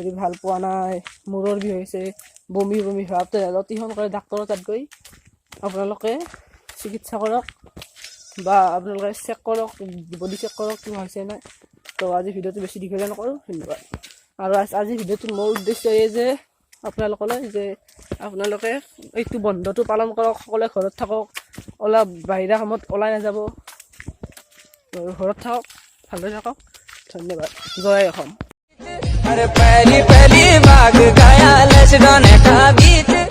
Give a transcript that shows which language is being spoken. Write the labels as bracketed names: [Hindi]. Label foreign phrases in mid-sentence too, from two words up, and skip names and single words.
[Assamese] ধৰি ভাল পোৱা নাই মূৰৰ বিষ হৈছে বমি ভাৱ তেনেহ'লে অতি সোনকালে ডাক্তৰৰ তাত গৈ আপোনালোকে চিকিৎসা কৰক বা আপোনালোকে চেক কৰক বডি চেক কৰক কি হৈছে নাই তো আজি ভিডিঅ'টো বেছি দীঘলীয়া নকৰোঁ ধন্যবাদ আৰু আজি ভিডিঅ'টোৰ মোৰ উদ্দেশ্য এই যে আপোনালোকলৈ যে আপোনালোকে এইটো বন্ধটো পালন কৰক সকলোৱে ঘৰত থাকক অলপ বাহিৰা কামত ওলাই নাযাব ঘৰত থাকক ভালদৰে থাকক ধন্যবাদ জয় অসম हर पहली पहली बाग गाया लश का बीच